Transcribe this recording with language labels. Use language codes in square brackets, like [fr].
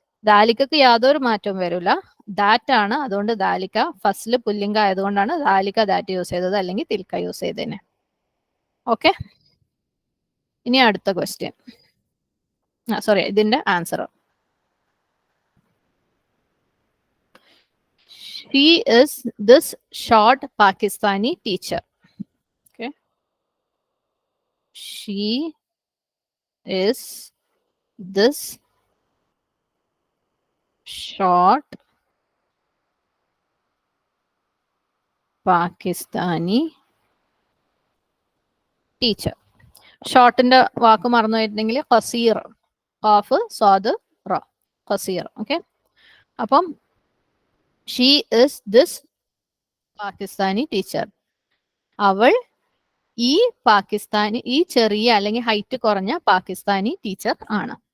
[ml] ദാലിക്കക്ക് യാതൊരു മാറ്റവും വരില്ല, ദാറ്റ് ആണ്. അതുകൊണ്ട് ദാലിക്ക, ഫസ്ല് പുല്ലിംഗ ആയതുകൊണ്ടാണ് ദാലിക്ക ദാറ്റ് യൂസ് ചെയ്തത്, അല്ലെങ്കിൽ തിൽക്ക യൂസ് ചെയ്തതിന്. ഓക്കെ, ഇനി അടുത്ത ക്വസ്റ്റ്യൻ, സോറി, ഇതിന്റെ answer. [en] She is this short Pakistani teacher. Okay. She is this short Pakistani teacher. [ml] ഷോർട്ടിന്റെ വാക്ക് മറന്നു പോയിട്ടുണ്ടെങ്കിൽ ഖസീർ, ഖാഫ് സ്വാദ് റ, ഖസീർ. ഓക്കെ, അപ്പം [en] she is this Pakistani teacher, [ml] അവൾ ഈ പാകിസ്ഥാനി, ഈ ചെറിയ അല്ലെങ്കിൽ ഹൈറ്റ് കുറഞ്ഞ പാകിസ്ഥാനി ടീച്ചർ ആണ്.